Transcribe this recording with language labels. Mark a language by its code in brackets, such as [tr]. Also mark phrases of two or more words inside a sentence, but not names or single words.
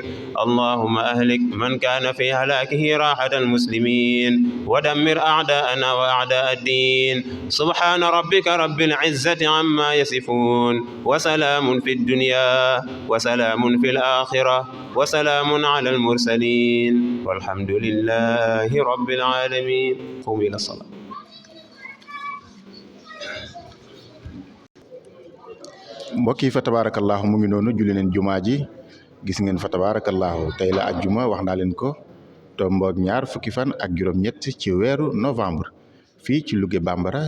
[ar] اللهم أهلك من كان في هلاكه راحة المسلمين، ودمر أعداءنا وأعداء الدين. سبحان ربك رب العزة عما يصفون، وسلام في الدنيا وسلام في الآخرة وسلام على المرسلين والحمد لله رب العالمين. قوموا إلى الصلاة. [wo] mbokk yi [ar] فتبارك الله [wo] mu ngi noonu julli leen jumaa ji gis ngeen [ar] فتبارك الله [wo] tey la ajjuma wax naa leen ko tomboog 2 fukki fan ak juróom-ñett ci weeru novembre fii ci Louga Bambara.